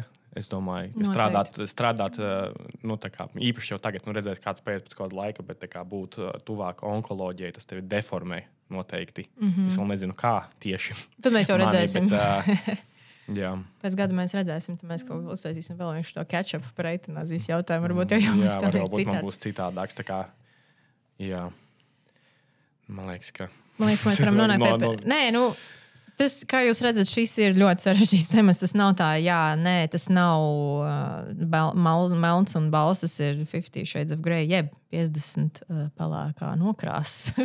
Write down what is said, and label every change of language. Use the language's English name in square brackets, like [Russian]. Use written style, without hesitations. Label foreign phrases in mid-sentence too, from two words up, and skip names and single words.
[Latvian] Es domāju, ka strādāt īpaši jau tagad, redzēt, kāds pēc kāda laika, bet būt tuvāk onkoloģijai, tas tevi deformē noteikti. Es vēl nezinu, kā tieši. Tad mēs jau redzēsim. Jā. Pēc gada mēs redzēsim, tad mēs kaut ko uztaisīsim vēl vienkārši [English] to catch-up [Latvian] par eitanāzijas jautājumu. Varbūt jau mums pilnīgi citāds. Man būs citādāks. Jā. Man liekas, ka mēs varam nonākt pie... Nē, Tas, kā jūs redzat, šis ir ļoti sarežģīts temats. Tas nav tā, tas nav melns un balss, tas ir [English] 50 Shades of Grey, [Latvian] jeb 50 pelēkā nokrāsas.